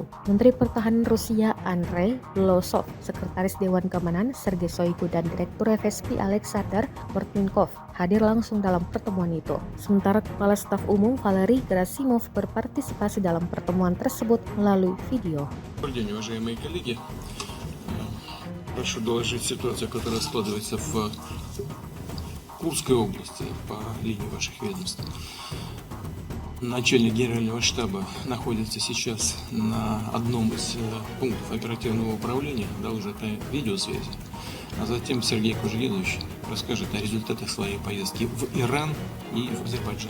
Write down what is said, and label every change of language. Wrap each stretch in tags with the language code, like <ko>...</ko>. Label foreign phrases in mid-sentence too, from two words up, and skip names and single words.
<id>Menteri Pertahanan Rusia Andrei Blosov, Sekretaris Dewan Keamanan Sergei Shoigu dan Direktur FSB Alexander Bortnikov hadir langsung dalam pertemuan itu. Sementara Kepala Staf Umum Valery Gerasimov berpartisipasi dalam pertemuan tersebut melalui video.</id> <ru>Добрый день, уважаемые коллеги. Прошу доложить ситуацию, которая складывается в Курской области по линии ваших ведомств. Начальник генерального штаба находится сейчас на одном из пунктов оперативного управления, доложит о видеосвязи, а затем Сергей Кужегинович расскажет о результатах своей поездки в Иран и в Азербайджан.</ru>